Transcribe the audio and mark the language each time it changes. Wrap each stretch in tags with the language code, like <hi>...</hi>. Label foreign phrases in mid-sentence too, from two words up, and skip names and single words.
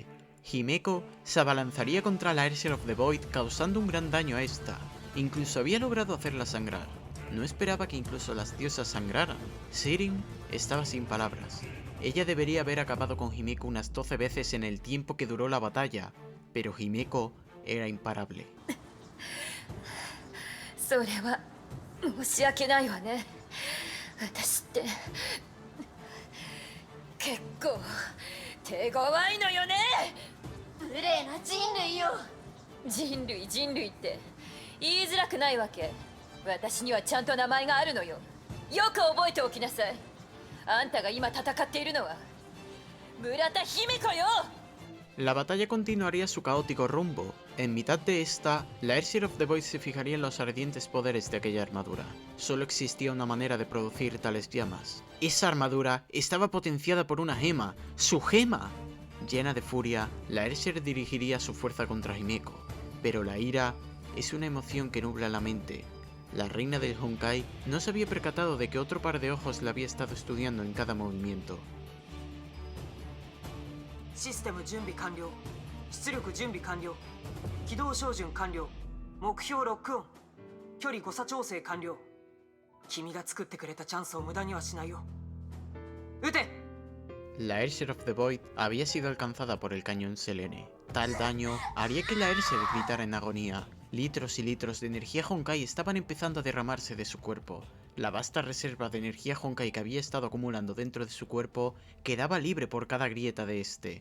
<es>Himeko se abalanzaría contra la Airship of the Void causando un gran daño a esta. Incluso había logrado hacerla sangrar. No esperaba que incluso las diosas sangraran. Sirin estaba sin palabras. Ella debería haber acabado con Himeko unas 12 veces en el tiempo que duró la batalla, pero Himeko era imparable.</es> <ja>それは申し訳ないわね。私って結構手強いのよね。無礼な人類よ。人類って言いづらくないわけ。私にはちゃんと名前があるのよ。よく覚えておきなさい。あんたが今戦っているのは村田姫子よ。</ja> <es>La batalla continuaría su caótico rumbo. En mitad de esta, la Airship of the Void se fijaría en los ardientes poderes de aquella armadura. Solo existía una manera de producir tales llamas. Esa armadura estaba potenciada por una gema, ¡su gema! Llena de furia, la Airship dirigiría su fuerza contra Himeko. Pero la ira es una emoción que nubla la mente. La reina del Honkai no se había percatado de que otro par de ojos la había estado estudiando en cada movimiento.</es> <ja>システム準備完了。出力準備完了。軌道照準完了。目標ロックオン。距離誤差調整完了。君が作ってくれたチャンスを無駄にはしないよ。撃て！</ja> <es>La Airship of the Void había sido alcanzada por el cañón Selene. Tal daño haría que la Airship gritara en agonía. Litros y litros de energía Honkai estaban empezando a derramarse de su cuerpo. La vasta reserva de energía Honkai que había estado acumulando dentro de su cuerpo quedaba libre por cada grieta de este.</es>